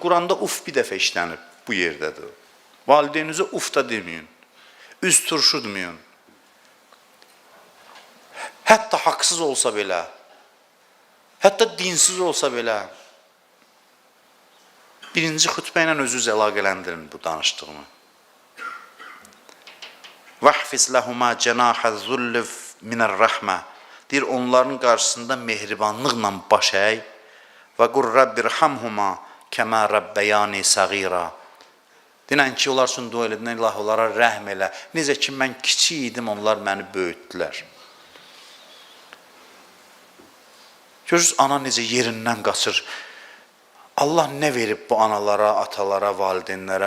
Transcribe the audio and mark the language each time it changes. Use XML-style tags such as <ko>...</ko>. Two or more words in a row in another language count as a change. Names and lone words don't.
<az>Quranda uf bir dəfə işlənib bu yerdədir. Valideyninize uf da deməyin. Üz turşudmayın. Hətta haqsız olsa belə, hətta dinsiz olsa belə, birinci xütbə ilə özünüz əlaqələndirin bu danışdığımı.</az> <ar>وَحْفِزْ لَهُمَا جَنَاحَ الذُّلِّ مِنَ الرَّحْمَةِ</ar> <az>deyir, onların qarşısında mehribanlıqla baş əy və</az> <ar>قُلْ رَبِّ رْحَمْهُمَا كَمَا رَبَّيَانِي صَغِيرًا</ar> <az>denən ki, onlar üçün dua edin, Allah onlara rəhm elə. Necə ki, mən kiçik idim, onlar məni böyütdülər. Görürsünüz, ana necə yerindən qaçır. Allah nə verib bu analara, atalara, valideynlərə?</az>